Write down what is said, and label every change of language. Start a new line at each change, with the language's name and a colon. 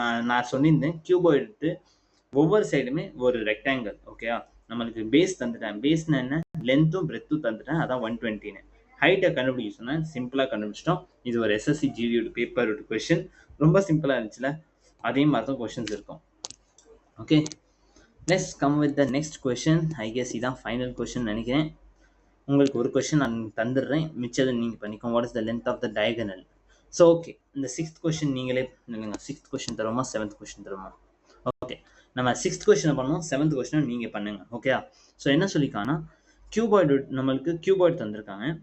Tamil: நான் சொல்லியிருந்தேன் கியூபாய்டு ஒவ்வொரு சைடுமே ஒரு ரெக்டாங்கிள். ஓகேயா, நம்மளுக்கு பேஸ் தந்துட்டேன். பேஸ்னா என்ன? லென்த்தும் பிரெத்தும் தந்துட்டேன், அதான் 120. ஹைட்டை கண்டுபிடிக்க சொன்னேன், சிம்பிளாக கண்டுபிடிச்சிட்டோம். இது ஒரு SSC GD பேப்பர் கொஸ்டின், ரொம்ப சிம்பிளாக இருந்துச்சுல. அதே மாதிரி தான் கொஸ்டின்ஸ் இருக்கும்.
English: Okay, let's come with the next question. I guess
Tamil: இதான் ஃபைனல் கொஸ்டின் நினைக்கிறேன். உங்களுக்கு ஒரு கொஸ்டின் நான் தந்துடுறேன், மிச்சதை நீங்கள் பண்ணிக்கோங்க.
English: What is the length of the diagonal?
Tamil: So okay, இந்த 6th கொஸ்டின் நீங்களே இல்லைங்க. 6th கொஸ்டின் தருமா, 7th கொஸ்டின் தருமா? ஓகே, நம்ம 6th கொஸ்டினை பண்ணுவோம், 7th கொஸ்டினை நீங்கள் பண்ணுங்க. ஓகே, ஸோ என்ன சொல்லிக்கானா, கியூபாய்டு நம்மளுக்கு கியூபாய்டு தந்திருக்காங்க.